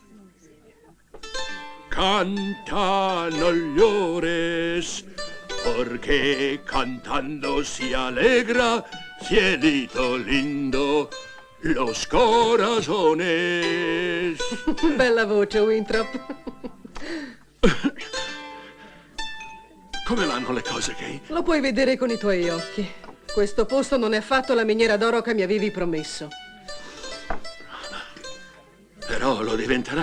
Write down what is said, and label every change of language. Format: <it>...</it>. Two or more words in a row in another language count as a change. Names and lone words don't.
<es>Canta, no llores, porque cantando si alegra, cielito lindo, los corazones.</es> <it>Bella voce, Winthrop. Come vanno le cose, Kay? Lo puoi vedere con i tuoi occhi. Questo posto non è affatto la miniera d'oro che mi avevi promesso. Però lo diventerà.</it>